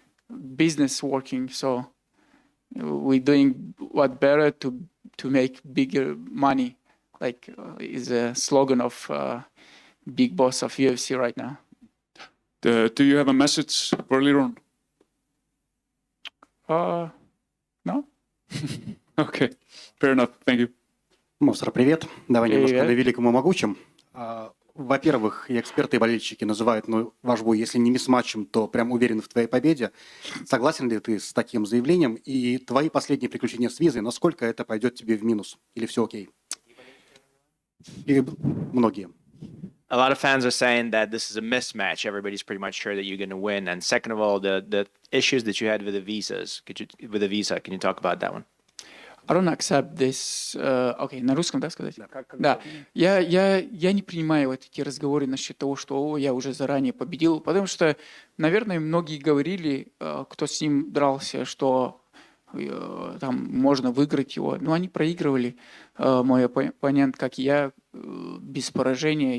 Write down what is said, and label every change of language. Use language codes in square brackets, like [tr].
[en] Business working, so we're doing what better to make bigger money, like is a slogan of Big Boss of UFC right now. Do you have a message for Liron? No? Okay, fair enough. Thank you. [ru] Movsar, привет. Давай немножко Привет. на великом и могучем. Во-первых, и эксперты, и болельщики называют ваш бой, если не мисс-матчем, то прям уверен в твоей победе. Согласен ли ты с таким заявлением? И твои последние приключения с визой, насколько это пойдет тебе в минус? Или все окей? И многие. [en] A lot of fans are saying that this is a mismatch. Everybody's pretty much sure that you're going to win. And second of all, the issues that you had with the visas, with the visa, can you talk about that one? I don't accept this. [ru] Окей, на русском, да, сказать? Да. Я не принимаю вот эти разговоры насчет того, что я уже заранее победил, потому что, наверное, многие говорили, кто с ним дрался, что там можно выиграть его. Но они проигрывали, мой оппонент, как и я, без поражения.